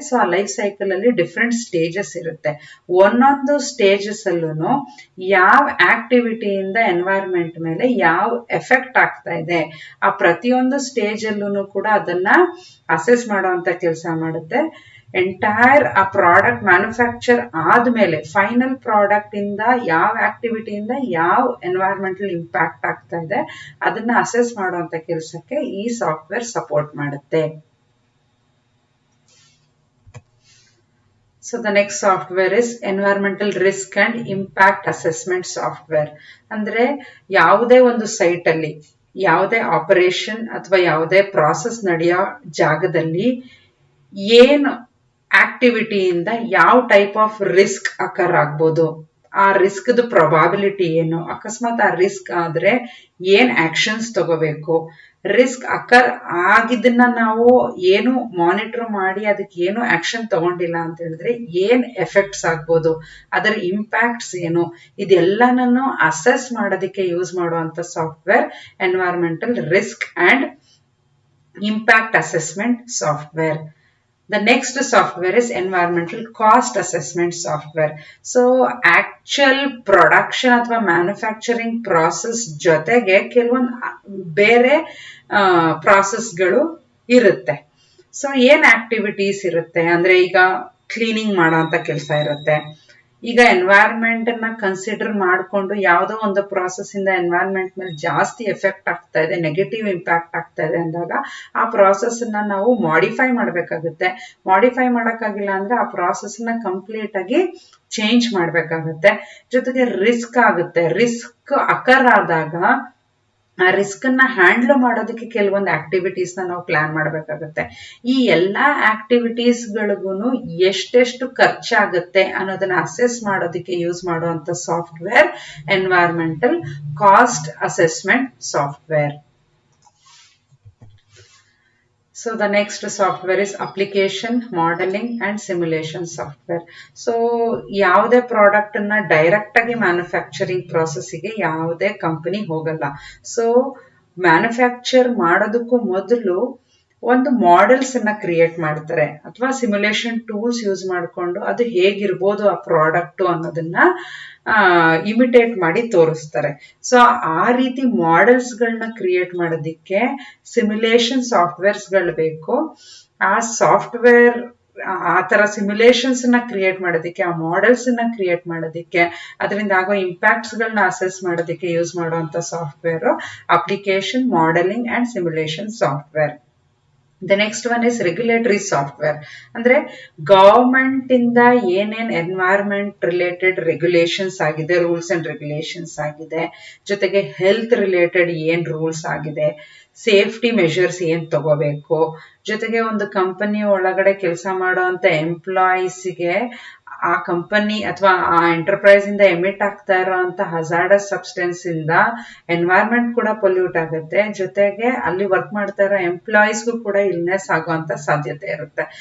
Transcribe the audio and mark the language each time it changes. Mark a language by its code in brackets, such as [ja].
[kn] So ಆ life cycle ಅಲ್ಲಿ different stages ಇರುತ್ತೆ. ಒಂದೊಂದು ಸ್ಟೇಜಸ್ ಅಲ್ಲೂ ಯಾವ ಆಕ್ಟಿವಿಟಿಯಿಂದ ಎನ್ವೈರನ್ಮೆಂಟ್ ಮೇಲೆ ಯಾವ ಎಫೆಕ್ಟ್ ಆಗ್ತಾ ಇದೆ ಆ ಪ್ರತಿಯೊಂದು ಸ್ಟೇಜ್ ಅಲ್ಲೂ ಕೂಡ ಅದನ್ನ ಅಸೆಸ್ ಮಾಡುವಂತ ಕೆಲಸ ಮಾಡುತ್ತೆ. ಎಂಟೈರ್ ಆ ಪ್ರಾಡಕ್ಟ್ ಮ್ಯಾನುಫ್ಯಾಕ್ಚರ್ ಆದ್ಮೇಲೆ ಫೈನಲ್ ಪ್ರಾಡಕ್ಟ್ ಇಂದ ಯಾವ ಆಕ್ಟಿವಿಟಿಯಿಂದ ಯಾವ ಎನ್ವೈರನ್ಮೆಂಟಲ್ ಇಂಪ್ಯಾಕ್ಟ್ ಆಗ್ತಾ ಇದೆ ಅದನ್ನ ಅಸೆಸ್ ಮಾಡುವಂತ ಕೆಲಸಕ್ಕೆ ಈ ಸಾಫ್ಟ್ವೇರ್ ಸಪೋರ್ಟ್ ಮಾಡುತ್ತೆ. [en] So the next software is environmental risk and impact assessment software. [kn] ಅಂದ್ರೆ ಯಾವುದೇ ಒಂದು ಸೈಟ್ ಅಲ್ಲಿ ಯಾವುದೇ ಆಪರೇಷನ್ ಅಥವಾ ಯಾವುದೇ ಪ್ರಾಸೆಸ್ ನಡೆಯೋ ಜಾಗದಲ್ಲಿ ಏನು ಆಕ್ಟಿವಿಟಿಯಿಂದ ಯಾವ ಟೈಪ್ ಆಫ್ ರಿಸ್ಕ್ ಅಕರ್ ಆಗ್ಬೋದು, ಆ ರಿಸ್ಕ್ದು ಪ್ರೊಬಾಬಿಲಿಟಿ ಏನು, ಅಕಸ್ಮಾತ್ ಆ ರಿಸ್ಕ್ ಆದ್ರೆ ಏನ್ ಆಕ್ಷನ್ಸ್ ತಗೋಬೇಕು, ರಿಸ್ಕ್ ಅಕರ್ ಆಗಿದ್ದನ್ನ ನಾವು ಏನು ಮಾನಿಟರ್ ಮಾಡಿ ಅದಕ್ಕೆ ಏನು ಆಕ್ಷನ್ ತಗೊಂಡಿಲ್ಲ ಅಂತ ಹೇಳಿದ್ರೆ ಏನ್ ಎಫೆಕ್ಟ್ಸ್ ಆಗ್ಬೋದು, ಅದರ ಇಂಪ್ಯಾಕ್ಟ್ಸ್ ಏನು, ಇದೆಲ್ಲನನ್ನು ಅಸೆಸ್ ಮಾಡೋದಕ್ಕೆ ಯೂಸ್ ಮಾಡುವಂತ software environmental risk and ಇmpact assessment software. [en] The next software is environmental cost assessment software. [kn] So actual production ಅಥವಾ manufacturing process ಜೊತೆಗೆ ಕೆಲವೊಂದು ಬೇರೆ ಪ್ರಾಸೆಸ್ಗಳು ಇರುತ್ತೆ. ಸೊ ಏನ್ ಆಕ್ಟಿವಿಟೀಸ್ ಇರುತ್ತೆ ಅಂದ್ರೆ ಈಗ ಕ್ಲೀನಿಂಗ್ ಮಾಡೋ ಅಂತ ಕೆಲಸ ಇರುತ್ತೆ. ಈಗ ಎನ್ವೈರನ್ಮೆಂಟ್ ನ ಕನ್ಸಿಡರ್ ಮಾಡಿಕೊಂಡು ಯಾವುದೋ ಒಂದು ಪ್ರಾಸೆಸ್ ಇಂದ ಎನ್ವೈರನ್ಮೆಂಟ್ ಮೇಲೆ ಜಾಸ್ತಿ ಎಫೆಕ್ಟ್ ಆಗ್ತಾ ಇದೆ, ನೆಗೆಟಿವ್ ಇಂಪ್ಯಾಕ್ಟ್ ಆಗ್ತಾ ಇದೆ ಅಂದಾಗ ಆ ಪ್ರಾಸೆಸ್ ನ ನಾವು ಮಾಡಿಫೈ ಮಾಡಬೇಕಾಗುತ್ತೆ. ಮಾಡಿಫೈ ಮಾಡೋಕ್ಕಾಗಿಲ್ಲ ಅಂದ್ರೆ ಆ ಪ್ರಾಸೆಸ್ ನ ಕಂಪ್ಲೀಟ್ ಆಗಿ ಚೇಂಜ್ ಮಾಡಬೇಕಾಗುತ್ತೆ. ಜೊತೆಗೆ ರಿಸ್ಕ್ ಆಗುತ್ತೆ. ರಿಸ್ಕ್ ಅಕರ್ ಆದಾಗ ಆ ರಿಸ್ಕ್ ಅನ್ನ ಹ್ಯಾಂಡಲ್ ಮಾಡೋದಕ್ಕೆ ಕೆಲವೊಂದು ಆಕ್ಟಿವಿಟೀಸ್ ನಾವು ಪ್ಲಾನ್ ಮಾಡಬೇಕಾಗುತ್ತೆ. ಈ ಎಲ್ಲಾ ಆಕ್ಟಿವಿಟೀಸ್ ಗಳಿಗೂ ಎಷ್ಟೆಷ್ಟು ಖರ್ಚಾಗುತ್ತೆ ಅನ್ನೋದನ್ನ ಅಸೆಸ್ ಮಾಡೋದಕ್ಕೆ ಯೂಸ್ ಮಾಡುವಂತ software environmental cost assessment software. [en] So the next software is application modeling and simulation software. [kn] So ಯಾವುದೇ ಪ್ರಾಡಕ್ಟ್ ಅನ್ನ ಡೈರೆಕ್ಟ್ ಆಗಿ ಮ್ಯಾನುಫ್ಯಾಕ್ಚರಿಂಗ್ ಪ್ರಾಸೆಸ್ಗೆ ಯಾವುದೇ ಕಂಪನಿ ಹೋಗಲ್ಲ. ಸೊ ಮ್ಯಾನುಫ್ಯಾಕ್ಚರ್ ಮಾಡೋದಕ್ಕೂ ಮೊದಲು ಒಂದು ಮಾಡೆಲ್ಸ್ ಅನ್ನ ಕ್ರಿಯೇಟ್ ಮಾಡ್ತಾರೆ ಅಥವಾ ಸಿಮ್ಯುಲೇಷನ್ ಟೂಲ್ಸ್ ಯೂಸ್ ಮಾಡಿಕೊಂಡು ಅದು ಹೇಗಿರ್ಬೋದು ಆ ಪ್ರಾಡಕ್ಟ್ ಅನ್ನೋದನ್ನ ಇಮಿಟೇಟ್ ಮಾಡಿ ತೋರಿಸ್ತಾರೆ. ಸೊ ಆ ರೀತಿ ಮಾಡೆಲ್ಸ್ ಗಳನ್ನ ಕ್ರಿಯೇಟ್ ಮಾಡೋದಿಕ್ಕೆ ಸಿಮ್ಯುಲೇಷನ್ ಸಾಫ್ಟ್ವೇರ್ಸ್ ಗಳು ಬೇಕು. ಆ ಸಾಫ್ಟ್ವೇರ್ ಆ ತರ ಸಿಮ್ಯುಲೇಷನ್ಸ್ ನ ಕ್ರಿಯೇಟ್ ಮಾಡೋದಿಕ್ಕೆ, ಆ ಮಾಡೆಲ್ಸ್ ನ ಕ್ರಿಯೇಟ್ ಮಾಡೋದಿಕ್ಕೆ, ಅದರಿಂದ ಆಗೋ ಇಂಪ್ಯಾಕ್ಟ್ಸ್ ಗಳನ್ನ ಅಸೆಸ್ ಮಾಡೋದಿಕ್ಕೆ ಯೂಸ್ ಮಾಡುವಂತ software application modelling and simulation software. [en] The next one is regulatory software. [kn] ಅಂದ್ರೆ ಗವರ್ಮೆಂಟ್ ಇಂದ ಏನೇನ್ ಎನ್ವೈರನ್ಮೆಂಟ್ ರಿಲೇಟೆಡ್ ರೆಗ್ಯುಲೇಷನ್ಸ್ ಆಗಿದೆ, ರೂಲ್ಸ್ ಅಂಡ್ ರೆಗ್ಯುಲೇಷನ್ಸ್ ಆಗಿದೆ, ಜೊತೆಗೆ ಹೆಲ್ತ್ ರಿಲೇಟೆಡ್ ಏನ್ ರೂಲ್ಸ್ ಆಗಿದೆ, ಸೇಫ್ಟಿ ಮೆಷರ್ಸ್ ಏನ್ ತಗೋಬೇಕು, ಜೊತೆಗೆ ಒಂದು ಕಂಪನಿ ಒಳಗಡೆ ಕೆಲಸ ಮಾಡುವಂತ ಎಂಪ್ಲಾಯೀಸ್ಗೆ ಆ ಕಂಪನಿ ಅಥವಾ ಆ ಎಂಟರ್ಪ್ರೈಸ್ ಇಂದ ಎಮಿಟ್ ಆಗ್ತಾ ಇರೋಂತ ಹಜಾರ್ಡಸ್ ಸಬ್ಸ್ಟೆನ್ಸ್ ಇಂದ ಎನ್ವೈರನ್ಮೆಂಟ್ ಕೂಡ ಪೊಲ್ಯೂಟ್ ಆಗುತ್ತೆ, ಜೊತೆಗೆ ಅಲ್ಲಿ ವರ್ಕ್ ಮಾಡ್ತಾ ಇರೋ ಎಂಪ್ಲಾಯೀಸ್ಗೂ ಕೂಡ ಇಲ್ನೆಸ್ ಆಗುವಂತ ಸಾಧ್ಯತೆ ಇರುತ್ತೆ.